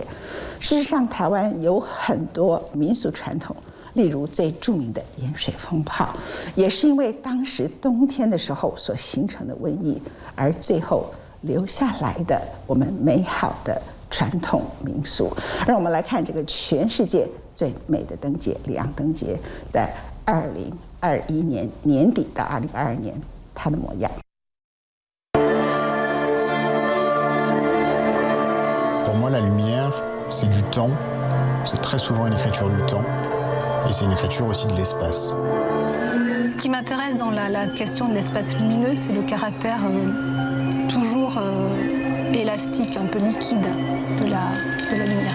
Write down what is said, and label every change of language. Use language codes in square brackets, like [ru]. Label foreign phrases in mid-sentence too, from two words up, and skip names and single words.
[zh] 事实上，台湾有很多民俗传统，例如最著名的盐水风炮，也是因为当时冬天的时候所形成的瘟疫，而最后留下来的我们美好的传统民俗。让我们来看这个全世界最美的灯节——里昂灯节，在2021年年底到2022年它的模样。 [fr] Pour moi, la lumière, c'est du temps. C'est très souvent une écriture du temps. Et c'est une écriture aussi de l'espace. Ce qui m'intéresse dans la question de l'espace lumineux, c'est le caractère toujours élastique, un peu liquide de la lumière.